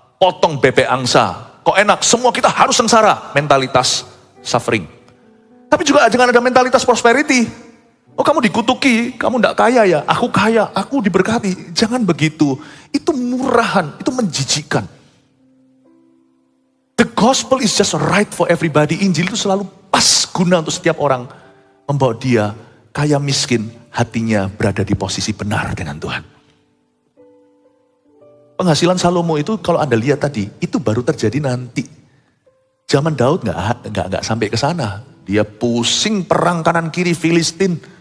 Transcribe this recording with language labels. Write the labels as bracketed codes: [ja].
[id] Potong bebek angsa. Kok enak, semua kita harus sengsara. Mentalitas suffering. Tapi juga jangan ada mentalitas prosperity. Oh kamu dikutuki, kamu tidak kaya ya. Kaya, aku diberkati. Jangan begitu. Itu murahan, itu menjijikan. [en] The gospel is just right for everybody. [id] Injil itu selalu pas guna untuk setiap orang. Membawa dia kaya miskin, hatinya berada di posisi benar dengan Tuhan. Penghasilan Salomo itu kalau Anda lihat tadi, itu baru terjadi nanti. Zaman Daud nggak sampai ke sana. Dia pusing perang kanan kiri Filistin.